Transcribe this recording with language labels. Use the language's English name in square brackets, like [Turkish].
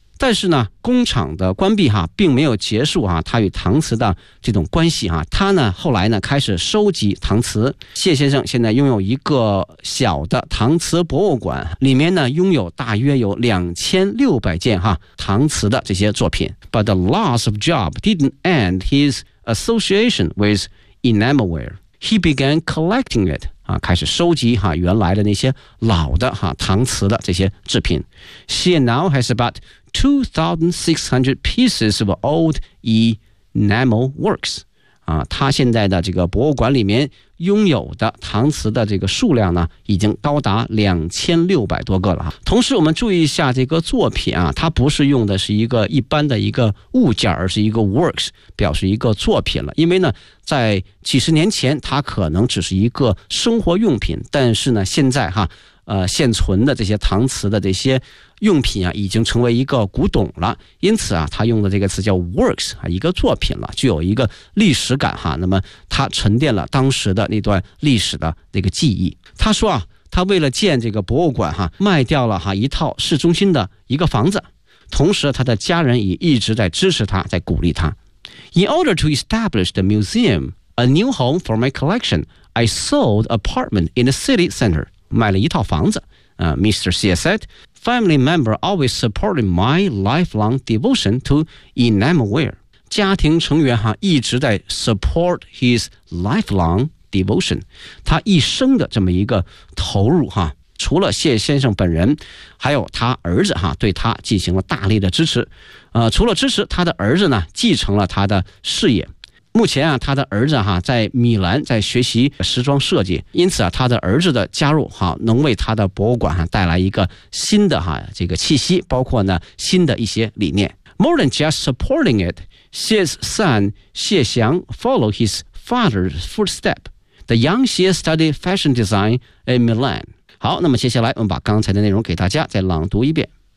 [Chinese] 但是呢，工厂的关闭哈，并没有结束哈，他与搪瓷的这种关系哈。他呢，后来呢，开始收集搪瓷。谢先生现在拥有一个小的搪瓷博物馆，里面呢，拥有大约有2600件哈搪瓷的这些作品。 [English] But the loss of job didn't end his association with enamelware. He began collecting it. [Chinese] 开始收集哈原来的那些老的哈搪瓷的这些制品。 [English] She now has about 2,600 pieces of old enamel works. [Chinese] 他现在的这个博物馆里面拥有的搪瓷的这个数量呢，已经高达2600多个了。同时，我们注意一下这个作品啊，它不是用的是一个一般的一个物件，而是一个 works， 表示一个作品了。因为呢，在几十年前，它可能只是一个生活用品，但是呢，现在哈，现存的这些搪瓷的这些用品啊，已经成为一个古董了。因此啊，他用的这个词叫 works 啊，一个作品了，具有一个历史感哈。那么他沉淀了当时的那段历史的那个记忆。他说啊，他为了建这个博物馆哈，卖掉了哈一套市中心的一个房子，同时他的家人也一直在支持他，在鼓励他。 [English] In order to establish the museum, a new home for my collection, I sold an apartment in the city center. [Chinese] 买了一套房子 [English] Mr. Xie said, family member always supported my lifelong devotion to enamelware. [Chinese] 家庭成员哈一直在 [English] support his lifelong devotion. [Chinese] 他一生的这么一个投入哈，除了谢先生本人，还有他儿子哈，对他进行了大力的支持。除了支持，他的儿子呢继承了他的事业。目前啊，他的儿子哈在米兰在学习时装设计，因此啊，他的儿子的加入哈能为他的博物馆哈带来一个新的哈这个气息，包括呢新的一些理念。 [English] More than just supporting it, Xie's son Xie Xiang followed his father's footstep. The young Xie studied fashion design in Milan. [Chinese] 好，那么接下来我们把刚才的内容给大家再朗读一遍。